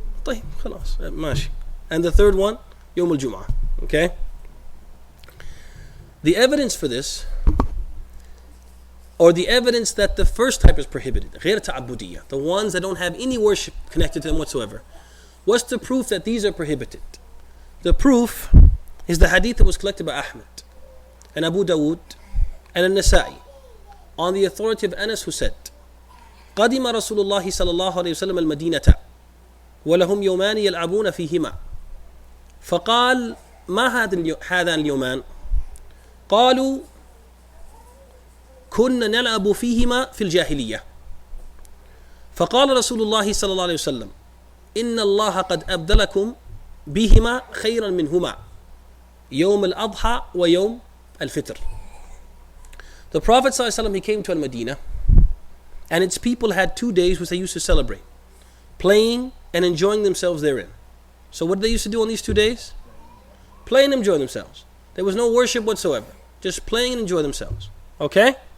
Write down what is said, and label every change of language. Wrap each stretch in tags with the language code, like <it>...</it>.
<ar>طيب خلاص ماشي.</ar> <en>And the third one, Yom al-Jum'ah. Okay? The evidence for this, or the evidence that the first type is prohibited,</en> <ar>غير تعبدية,</ar> <en>the ones that don't have any worship connected to them whatsoever. What's the proof that these are prohibited? The proof is the hadith that was collected by Ahmed and Abu Dawood and al-Nasa'i on the authority of Anas, who said,</en> <ar>قدم رسول الله صلى الله عليه وسلم المدينة ولهم يومان يلعبون فيهما فقال ما هذان اليومان قالوا كنا نلعب فيهما في الجاهلية فقال رسول الله صلى الله عليه وسلم إن الله قد أبدلكم بهما خيرا منهما يوم الأضحى ويوم الفطر.</ar> <en>The Prophet ﷺ, he came to Al-Madinah, and its people had 2 days which they used to celebrate, playing and enjoying themselves therein. So what did they used to do on these 2 days? Play and enjoy themselves. There was no worship whatsoever, just playing and enjoy themselves. Okay?</en>